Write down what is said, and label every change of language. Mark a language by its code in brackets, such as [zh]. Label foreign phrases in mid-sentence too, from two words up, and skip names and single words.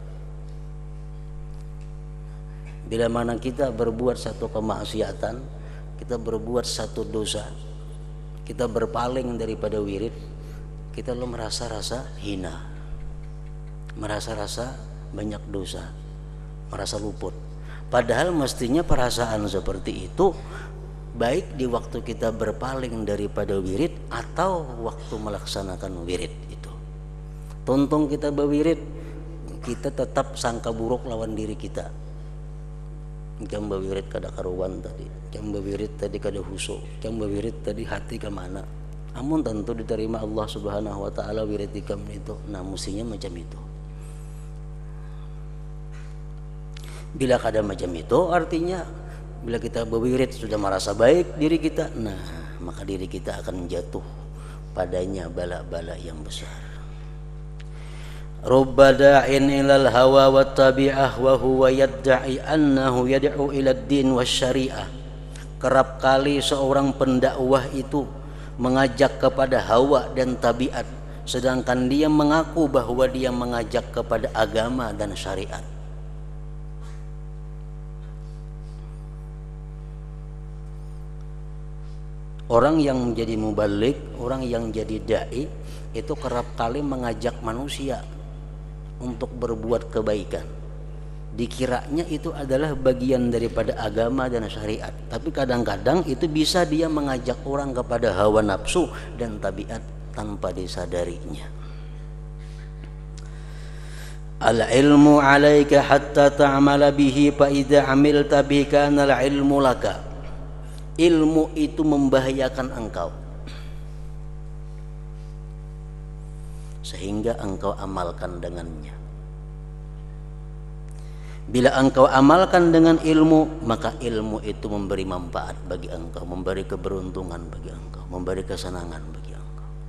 [id] Bila mana kita berbuat satu kemaksiatan, kita berbuat satu dosa, kita berpaling daripada wirid, kita lo merasa-rasa hina, merasa-rasa banyak dosa, merasa luput. Padahal mestinya perasaan seperti itu baik di waktu kita berpaling daripada wirid atau waktu melaksanakan wirid itu. [bjn] Tontong kita berwirid, kita tetap sangka buruk lawan diri kita. Jam berwirid kada karuan tadi, jam berwirid tadi kada husu, jam berwirid tadi hati ke mana. Amun tentu diterima Allah [ar] سبحانه وتعالى [bjn] wirid ikam itu. [id] Nah, mestinya macam itu. Bila kada macam itu, artinya bila kita berwirid sudah merasa baik diri kita, nah maka diri kita akan jatuh padanya bala-bala yang besar. [ar] رب داع إلى الهوى والطبيعة وهو يدعي أنه يدعو إلى الدين والشريعة. [id] Kerap kali seorang pendakwah itu mengajak kepada hawa dan tabiat, sedangkan dia mengaku bahwa dia mengajak kepada agama dan syariat. Orang yang menjadi mubalik, orang yang jadi dai itu kerap kali mengajak manusia untuk berbuat kebaikan. Dikiranya itu adalah bagian daripada agama dan syariat, tapi kadang-kadang itu bisa dia mengajak orang kepada hawa nafsu dan tabiat tanpa disadarinya. [ar] العلم عليك حتى تعمل به فإذا عملت به كان العلم لك. [id] Ilmu itu membahayakan engkau sehingga engkau amalkan dengannya. Bila engkau amalkan dengan ilmu, maka ilmu itu memberi manfaat bagi engkau, memberi keberuntungan bagi engkau, memberi kesenangan bagi engkau.